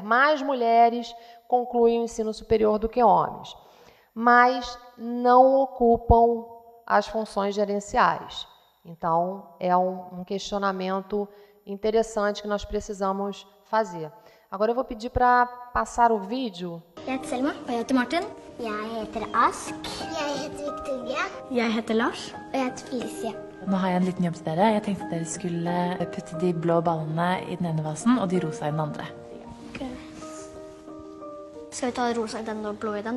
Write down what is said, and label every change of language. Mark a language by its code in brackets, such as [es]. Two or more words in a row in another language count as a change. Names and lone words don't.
[pt] Mais mulheres concluem o ensino superior do que homens, mas não ocupam as funções gerenciais. Então, é um questionamento interessante que nós precisamos fazer. Agora eu vou pedir para passar o vídeo. [no] Jeg heter Selma. Og jeg heter Martin. Jeg heter Ask. Jeg heter Victoria. Jeg heter Lars. Og jeg heter Felicia. Nå har jeg en liten jobb til dere. Jeg tenkte dere skulle putte de blå ballene i den ene vasen og de rosa i den andre. Okay. Skal vi ta rosa i den og blå i den da?